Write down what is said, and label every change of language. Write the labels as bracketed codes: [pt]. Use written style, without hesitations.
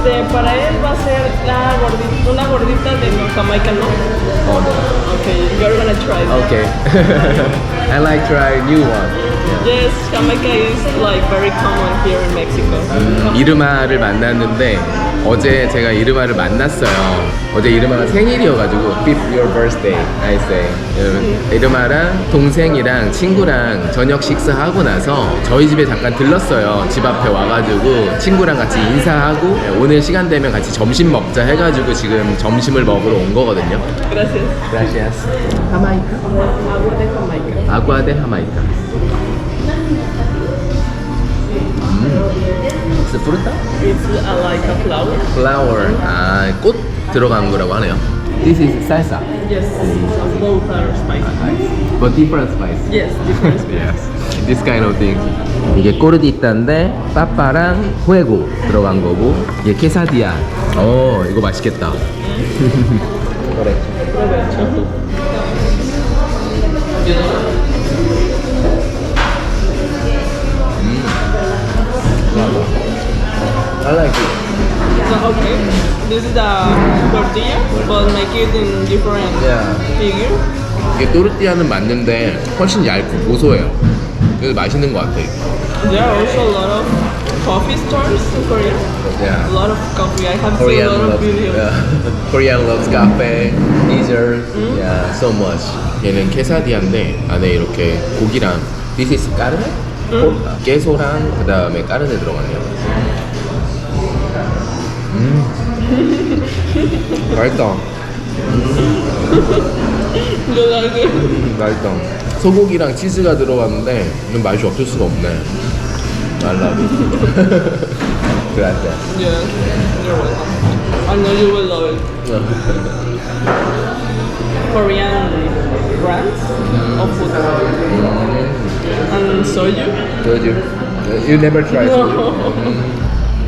[es] Para él va a ser una gordita de Jamaica, ¿no? [en] Oh no. Okay, you're gonna try that. Okay. I like try new one. Yes, Jamaica is like very common here in Mexico. [ko] 이르마를 만났는데 어제 제가 이르마를 만났어요. 어제 이르마가 생일이어가지고 [en] Fifth your birthday, I say. [ko] 이르마랑 동생이랑 친구랑 저녁 식사하고 나서 저희 집에 잠깐 들렀어요. 집 앞에 와가지고 친구랑 같이 인사하고 오늘 시간 되면 같이 점심 먹자 해가지고 지금 점심을 먹으러 온 거거든요. [es] Gracias. Gracias. Jamaica. Agua de Jamaica. Agua de Jamaica. [en] It's a fruta? It's like a flower. Flower. [ko] 꽃 들어간 거라고 하네요. [en] This is salsa. Yes, both are spicy. But different spice. Yes, different spice. Yes. This kind of thing. [ko] 이게 꼬르디타인데 빠빠랑 후에고 들어간 거고 이게 케사디아. 이거 맛있겠다. [es] Provecho. [en] I like it. So, okay, this is the tortilla, but make it in different figure. [ko] 이게 또르띠아는 맞는데 훨씬 얇고 고소해요. 그래서 맛있는 것 같아. [en] There are also a lot of coffee stores in Korea. Yeah. A lot of coffee. I have seen Korean a lot of loves, videos. Korean loves cafe, desserts, yeah, so much. [ko] 얘는 케사디아인데 안에 이렇게 고기랑 [en] This is [ko] 까르네? 깨소랑 그 다음에 까르네 들어가네요. 맛있다. [en] You like it? [ko] 맛있다. 소고기랑 치즈가 들어갔는데 이건 맛이 없을 수가 없네. [en] I love it. [es] Gracias. [en] Yeah, you're welcome. I know you will love it. Korean brands of food. And soju. Soju. You never tried soju? No.